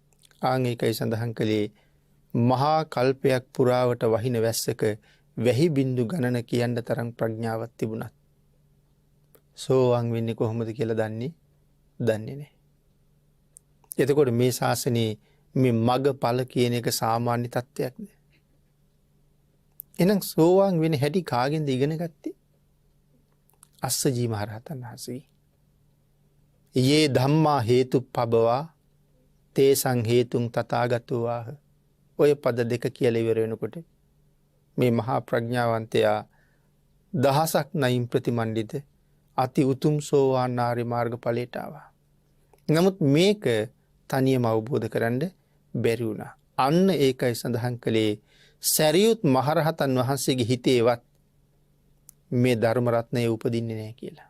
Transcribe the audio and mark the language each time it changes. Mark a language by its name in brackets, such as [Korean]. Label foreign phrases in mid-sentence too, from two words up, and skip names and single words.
[Sinhala] ආන් ඒකයි සඳහන් කළේ මහා කල්පයක් පුරාවට වහින වැස්සක වැහි බින්දු ගණන කියන්න තරම් ප්‍රඥාවක් තිබුණත් සෝවාන් වෙන්නේ කොහොමද කියලා දන්නේ නැහැ. එතකොට මේ ශාසනයේ මේ මග ඵල කියන එක සාමාන්‍ය තත්ත්වයක් නේ. එහෙනම් සෝවාන් වෙන හැටි කාගෙන්ද ඉගෙන ගත්තේ? අස්සජී මහරහතන් වහන්සේ. [Pali] යේ ධම්මා හේතුප්පබවා තේසං හේතුං තථාගතෝ ආහ. [Sinhala] ඔය පද දෙක කියලා ඉවර වෙනකොට මේ මහා ප්‍රඥාවන්තයා දහසක් නයින් ප්‍රතිමන්විත අති උතුම් සෝවාන් ආර්ය මාර්ග ඵලයට ආවා. නමුත් මේක තනියම අවබෝධ කරන්න බැරි වුණා. අන්න ඒකයි සඳහන් කළේ සරියුත් මහරහතන් වහන්සේගේ හිතේවත් මේ ධර්ම රත්නය උපදින්නේ නැහැ කියලා.